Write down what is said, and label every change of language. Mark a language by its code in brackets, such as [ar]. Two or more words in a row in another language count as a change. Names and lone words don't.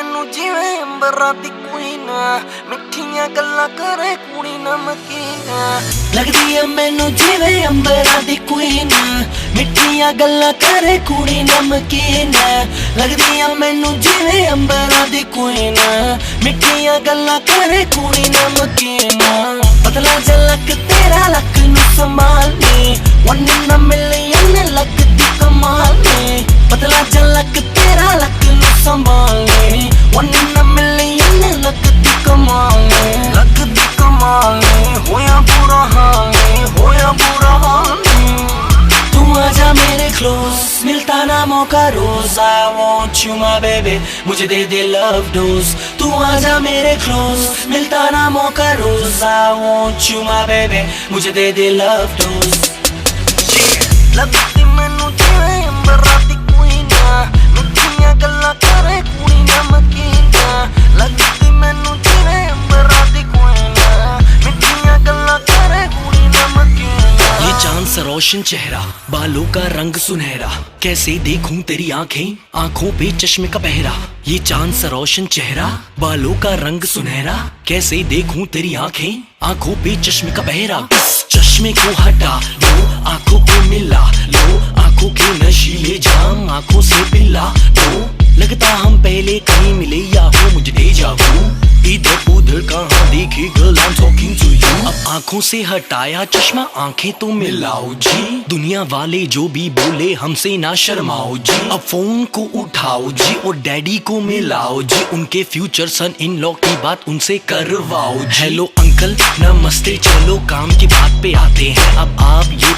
[pa] ਜਿਵੇਂ ਅੰਬਰਾਂ ਦੀ ਕੁਈਨ ਮਿੱਠੀਆਂ ਗੱਲਾਂ ਕਰੇ ਕੁੜੀ ਨਮਕੀਨ ਲੱਗਦੀ ਐ ਮੈਨੂੰ ਜਿਵੇਂ ਅੰਬਰਾਂ ਦੀ ਕੁਈਨ ਮਿੱਠੀਆਂ ਗੱਲਾਂ ਕਰੇ ਕੁੜੀ ਨਮਕੀਨ ਲੱਗਦੀ ਐ ਮੈਨੂੰ ਜਿਵੇਂ ਅੰਬਰਾਂ ਦੀ ਕੁਈਨ ਮਿੱਠੀਆਂ ਗੱਲਾਂ ਕਰੇ ਕੁੜੀ ਨਮਕੀਨ ਪਤਲਾ ਝਲਕ ਤੇਰਾ ਲੱਕ ਨੂੰ ਸੰਭਾਲਨੀ [en] one in a million [pa] ਲੱਗਦੀ ਕਮਾਲ ਨੇ ਪਤਲਾ ਝਲਕ ਤੇਰਾ ਲੱਕ ਨੂੰ ਸੰਭਾਲਨੀ [en] one in a million [pa] ਲੱਗਦੀ ਕਮਾਲ ਨੇ ਲੱਗਦੀ ਕਮਾਲ ਨੇ ਹੋਇਆ ਬੁਰਾ ਹਾਲ ਨੇ ਹੋਇਆ ਬੁਰਾ ਹਾਲ ਨੇ [hi] तू आजा मेरे close मिलता ना मौका रोज [en] I want you my baby [hi] मुझे दे दे [en] love dose [hi] तू आजा मेरे close मिलता ना मौका रोज [en] I want you my baby [hi] मुझे दे दे [en] love dose [pa] ਲੱਗਦੀ ਮੈਨੂੰ ਜਿਵੇਂ ਅੰਬਰਾਂ ਦੀ queen ਮਿੱਠੀਆਂ ਗੱਲਾਂ ਕਰੇ ਕੁੜੀ ਨਮਕੀਨ ਲੱਗਦੀ ਮੈਨੂੰ ਜਿਵੇਂ ਅੰਬਰਾਂ ਦੀ queen ਮਿੱਠੀਆਂ ਗੱਲਾਂ ਕਰੇ ਕੁੜੀ ਨਮਕੀਨ [hi] ये चांद सा रोशन चेहरा बालों का रंग सुनहरा कैसे देखूं तेरी आंखें आंखों पे चश्मे का पहरा ये चांद सा रोशन चेहरा बालों का रंग सुनहरा कैसे देखूं तेरी आंखें आंखों पे चश्मे का पहरा चश्मे को हटा लो आंखों को मिला लो आंखों के नशीले जाम आंखों से पिला दो लगता हम पहले कहीं मिले या हो मुझे डेजा vu इधर उधर कहाँ देखी [en] girl I'm talking to you [hi] अब आंखों से हटाया चश्मा आंखें तो मिलाओ जी दुनिया वाले जो भी बोले हमसे ना शर्माओ जी अब फोन को उठाओ जी और डैडी को मिलाओ जी उनके फ्यूचर [en] son in law [hi] की बात उनसे करवाओ जी [en] hello uncle [hi] नमस्ते चलो काम की बात पे आते हैं अब आप ये